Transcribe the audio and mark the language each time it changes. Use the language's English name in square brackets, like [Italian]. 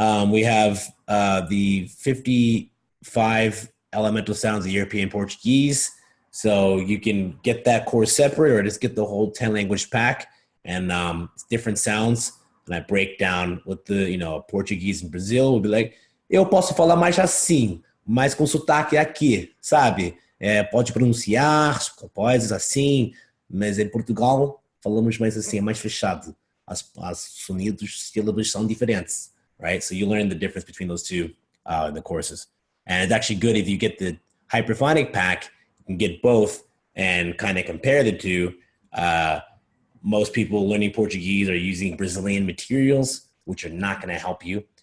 [English] We have the 55 elemental sounds of European Portuguese. So you can get that course separate or just get the whole 10 language pack, and it's different sounds. And I break down what the, Portuguese in Brazil will be like. [Portuguese] Eu posso falar mais assim, mais com sotaque aqui, sabe? Pode pronunciar coisas assim, mas em Portugal falamos mais assim, é mais fechado. As sonidos, sílabas são diferentes, right? [English] So you learn the difference between those two in the courses. And it's actually good if you get the hyperphonic pack, you can get both and kind of compare the two. Most people learning Portuguese are using Brazilian materials, which are not going to help you.